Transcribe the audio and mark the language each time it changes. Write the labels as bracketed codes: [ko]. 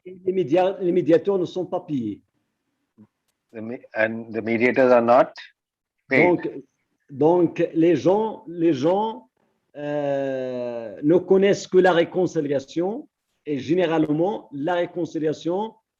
[fr] les médiateurs ne sont pas payés. [en] and the mediators are not paid. [fr] Donc les gens ne connaissent que la réconciliation et généralement la réconciliation